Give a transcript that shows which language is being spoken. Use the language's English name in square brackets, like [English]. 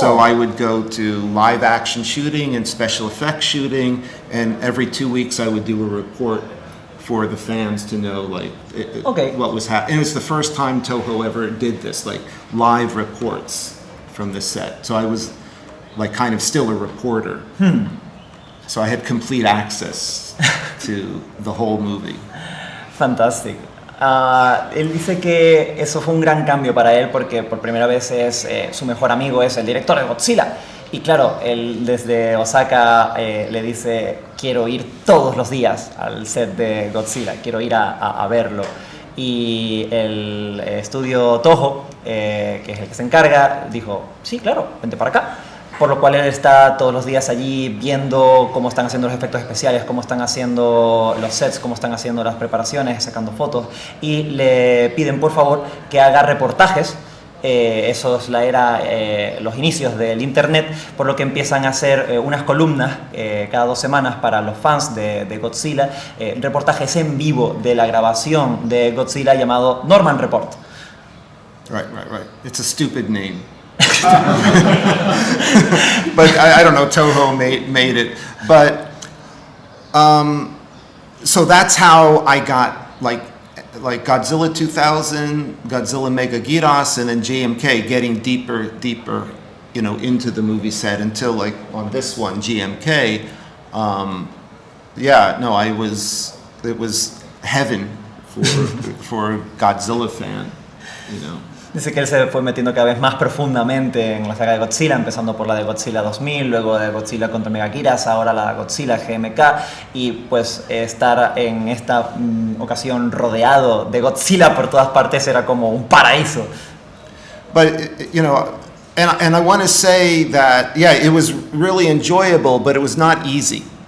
[English] So I would go to live action shooting and special effects shooting, and every 2 weeks I would do a report for the fans to know what was happening. And it was the first time Toho ever did this, like live reports from the set. So I was like kind of still a reporter. So I had complete access to the whole movie. Fantastic. [Spanish] Él dice que eso fue un gran cambio para él porque por primera vez su mejor amigo es el director de Godzilla. Y claro, él desde Osaka le dice, quiero ir todos los días al set de Godzilla, quiero ir a verlo. Y el estudio Toho, que es el que se encarga, dijo, sí, claro, vente para acá. Por lo cual él está todos los días allí viendo cómo están haciendo los efectos especiales, cómo están haciendo los sets, cómo están haciendo las preparaciones, sacando fotos. Y le piden por favor que haga reportajes. Eso es los inicios del internet, por lo que empiezan a hacer unas columnas cada 2 semanas para los fans de Godzilla, reportajes en vivo de la grabación de Godzilla llamado Norman Report. [English] Right. It's a stupid name. But I don't know, Toho made it. But so that's how I got like Godzilla 2000, Godzilla Megagiras, and then JMK, getting deeper, into the movie set until like on this one, GMK. It was heaven for a Godzilla fan, [Spanish] Dice que él se fue metiendo cada vez más profundamente en la saga de Godzilla, empezando por la de Godzilla 2000, luego de Godzilla contra Megagiras, ahora la Godzilla GMK, y pues estar en esta ocasión rodeado de Godzilla por todas partes era como un paraíso. [English] But, and I want to say that, it was really enjoyable, but it was not easy.